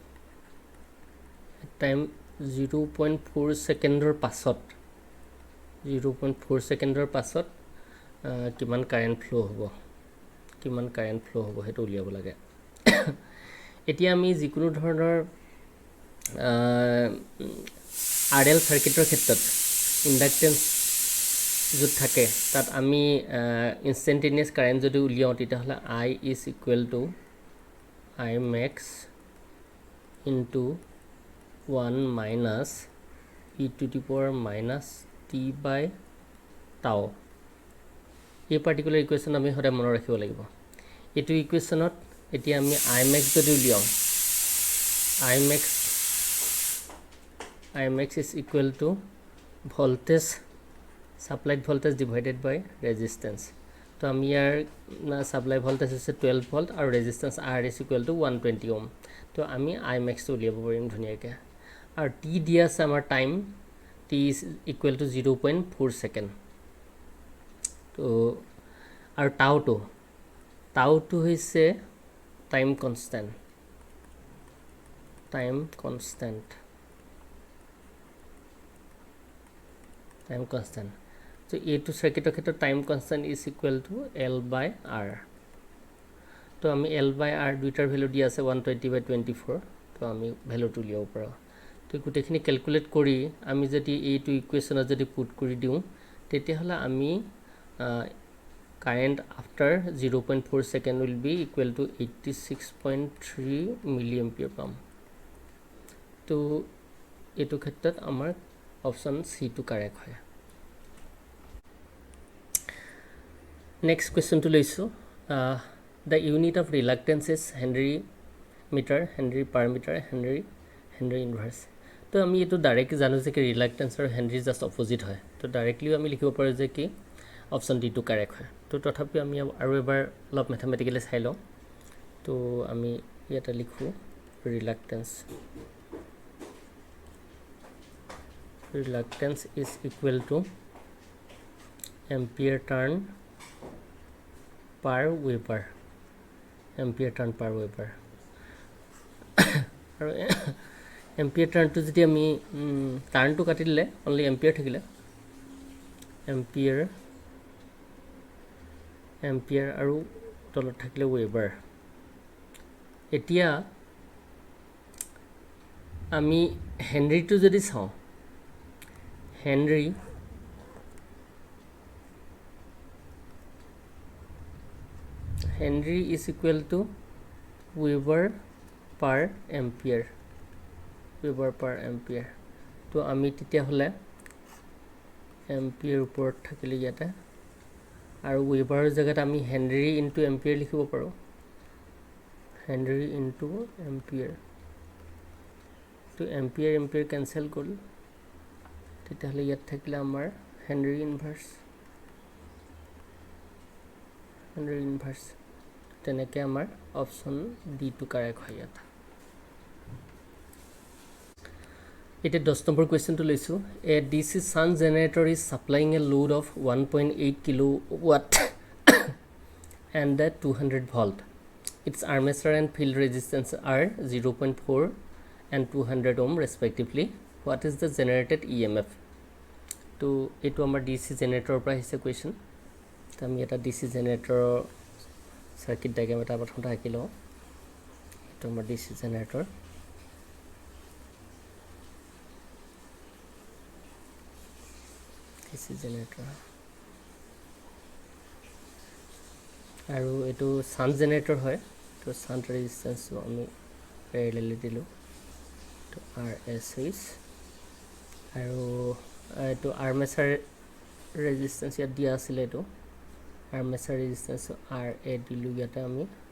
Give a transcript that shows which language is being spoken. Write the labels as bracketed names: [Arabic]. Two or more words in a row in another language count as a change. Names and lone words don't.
[Assamese] 0.4 সেকেন্ডৰ পাছত 0.4 সেকেন্ডৰ পাছত কিমান [English] current flow [Assamese] হ'ব হেতু উলিয়াব লাগে এতিয়া আমি যিকোনো ধৰণৰ RL সাৰ্কিটৰ ক্ষেত্ৰত ইণ্ডাক্টেন্স য'ত থাকে তাত আমি [English] instantaneous current [Assamese] যদি উলিয়াওঁ তেতিয়াহ'লে [English] I is equal to I max into 1 minus e to the power minus t by tau [Assamese] এই [English] particular equation [Assamese] আমি সদায় মনত ৰাখিব লাগিব এইটো ইকুৱেশ্যনত এতিয়া আমি I max যদি উলিয়াওঁ [English] I max is equal to voltage supplied voltage divided by resistance [Assamese] তো আমি ইয়াৰ [English] supply voltage [Assamese] আছে 12 ভোল্ট আৰু ৰেজিস্ট্যান্স [English] R is equal to [Assamese] 120 ওহম তো আমি I max টো উলিয়াব পাৰিম ধুনীয়াকৈ আৰু t দিয়া আছে আমাৰ টাইম [English] t is equal to 0.4 second [Assamese] তো আৰু টাউটো হৈছে টাইম কনস্ট্যান্ট so এইটো সার্কিটের ক্ষেত্রে [English] time constant is equal to L by R [Assamese] তো আমি L by R দুইটাৰ ভ্যালু দিয়া আছে 120/24 তো আমি ভ্যালুটো উলিয়াব পাৰো তো গুটেখিনি ক্যালকুলেট কৰি আমি যদি এইটো ইকুৱেশ্যনত যদি পুট কৰি দিও তেতিয়াহলে আমি [English] current after 0.4 second will be equal to [Assamese] 86.3 [English] milli ampere [Assamese] পাম তো এইটো ক্ষেত্ৰত আমাৰ [English] option C [Assamese] টু কারেক্ট হয় [English] Next question to listen. The unit of reluctance is Henry meter, Henry per meter, Henry inverse. [Assamese] तो আমি এইটো ডাইৰেক্ট জানো যে কি ৰিলাক্টেন্স আৰু হেনৰি জাষ্ট অপোজিট হয় তো ডাইৰেক্টলি আমি লিখিব পাৰো যে কি [English] option D [Assamese] টু কাৰেক্ট হয় তো তথাপি আমি আৰু এবাৰ অলপ ম্যাথমেটিক্যালি চাই লওঁ তো আমি ইয়াতে লিখো [English] reluctance is equal to ampere turn per Weber ampere turn per Weber আৰু ampere turn to [Assamese] যদি আমি [English] turn to [Assamese] কাটি দিলে [English] only ampere থাকিলে [Assamese] ampere আৰু তলত থাকিলে Weber এতিয়া আমি [English] Henry to [Assamese] যদি চাওঁ [English] Henry is equal to Weber per ampere [Assamese] তো আমি তেতিয়া হলে এম্পিয়াৰ ওপৰত থাকিলে ইয়াতে আৰু Weber জায়গাত আমি [English] Henry into ampere [Assamese] লিখিব পাৰো [English] Henry into ampere [Assamese] তো [English] ampere cancel [Assamese] গল তেতিয়া হলে ইয়াত থাকিলে আমাৰ [English] Henry inverse [Assamese] তেনেকে আমাৰ [English] option D [Assamese] টু কারেক্ট হয় ইয়াত এটা 10 নম্বৰ কোৱেশ্চনটো লৈছো [English] a DC shunt generator is supplying a load of 1.8 কিলোৱাট and 200 volt its armature and field resistance are 0.4 and 200 ohm respectively what is the generated EMF [Assamese] তো এটো আমাৰ ডিসি জেনাৰেটৰৰ পৰা আহিছে কোৱেশ্চন তো আমি এটা [English] DC generator circuit diagram [Assamese] এটা প্ৰথমতে আঁকি লওঁ এটো আমাৰ [English] DC generator [Assamese] আৰু এটো [English] shunt generator [Assamese] হয় তো [English] shunt resistance [Assamese] আমি প্যাৰেলালি দিলো তো RSH আৰু এটো [English] armature resistance [Assamese] ইয়াত দিয়া আছিল এটো [English] armature resistance RA [Assamese] দিলো ইয়াতে আমি